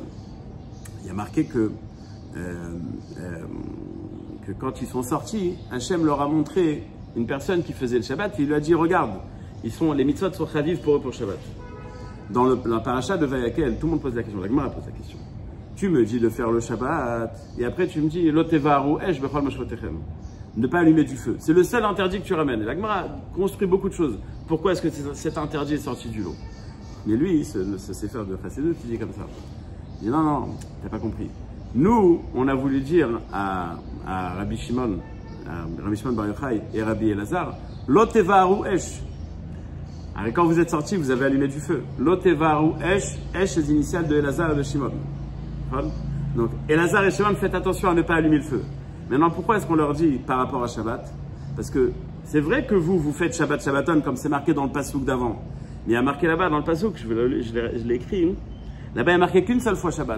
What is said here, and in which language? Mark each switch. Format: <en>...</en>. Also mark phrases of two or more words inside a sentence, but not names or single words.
<fr>Il y a marqué que quand ils sont sortis, Hachem leur a montré une personne qui faisait le Shabbat et il lui a dit, regarde, les mitzvot sont chaviv pour eux pour Shabbat. Dans la paracha de Vayakel, tout le monde pose la question, la Gemara pose la question. Tu me dis de faire le Shabbat et après tu me dis,</fr> <he>לא תבערו אש בכל מושבותיכם.</he> <fr>Ne pas allumer du feu. C'est le seul interdit que tu ramènes. Et la Gemara construit beaucoup de choses. Pourquoi est-ce que cet interdit est sorti du lot? Mais lui, ce sefer de Chassidut, il dit comme ça. Il dit, non, t'as pas compris. Nous, on a voulu dire à Rabbi Shimon Bar Yochai et Rabbi Elazar,</fr> <he>לא תבערו אש.</he> <fr>Alors quand vous êtes sortis, vous avez allumé du feu.</fr> <he>לא תבערו אש,</he> <fr>esh les initiales de Elazar et de Shimon. Donc Elazar et Shimon, faites attention à ne pas allumer le feu. Maintenant, pourquoi est-ce qu'on leur dit par rapport à Shabbat? Parce que c'est vrai que vous faites</fr> <he>שבת שבתון</he> <fr>comme c'est marqué dans le pasouk d'avant. Mais il y a marqué là-bas dans le pasouk, je l'ai écrit, là-bas il n'y a marqué qu'une seule fois Shabbat.</fr>